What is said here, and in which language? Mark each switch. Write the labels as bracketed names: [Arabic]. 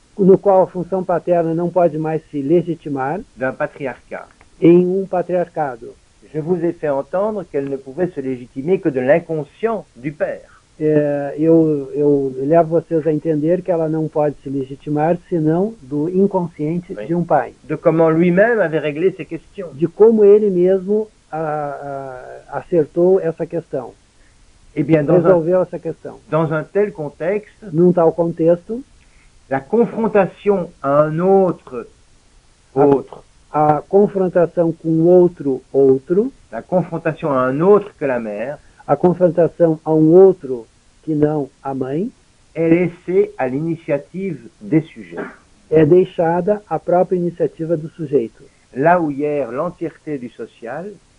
[Portuguese] no qual a função paterna não pode mais se legitimar [French] d'un patriarcat. [Portuguese] em patriarcado. [French] Je vous ai fait entendre qu'elle ne pouvait se légitimer que de l'inconscient du père. [Portuguese] Eu levo vocês a entender que ela não pode se legitimar senão do inconsciente [French] Oui. [Portuguese] de pai. [French] De comment lui-même avait réglé ces questions. [Portuguese] De como ele mesmo acertou essa questão, [French] Eh bien, [Portuguese] resolveu essa questão. [French] dans un tel contexte, [Portuguese] Num tal contexto, [French] la confrontation à un autre, [Portuguese] a confrontação com outro, [French] la confrontation à un autre que la mère, [Portuguese] a confrontação a outro que não a mãe, [French] est laissée à l'initiative des sujets. [Portuguese] é deixada à própria iniciativa do sujeito. [French] Là où hier l'entièreté du social